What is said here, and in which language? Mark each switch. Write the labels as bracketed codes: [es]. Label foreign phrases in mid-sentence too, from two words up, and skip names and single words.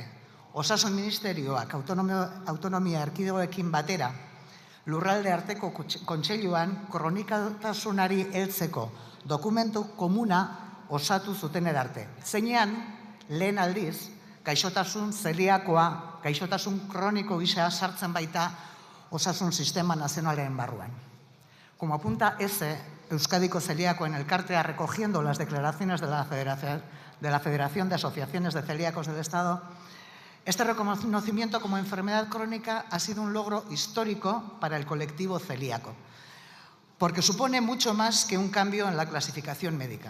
[eu] Osasun Ministerioak autonomia erkidegoekin batera lurralde arteko kontseiluan kronikatasunari heltzeko dokumentu komuna osatu zuten arte. Zeinean, lehen aldiz, gaixotasun zeliakoa, gaixotasun kroniko gisa sartzen baita osasun sistema nazionalen barruan. [es] Como apunta Euskadiko Celíacoen Elkartea, recogiendo las declaraciones de la Federación de Asociaciones de Celíacos del Estado, este reconocimiento como enfermedad crónica ha sido un logro histórico para el colectivo celíaco, porque supone mucho más que un cambio en la clasificación médica.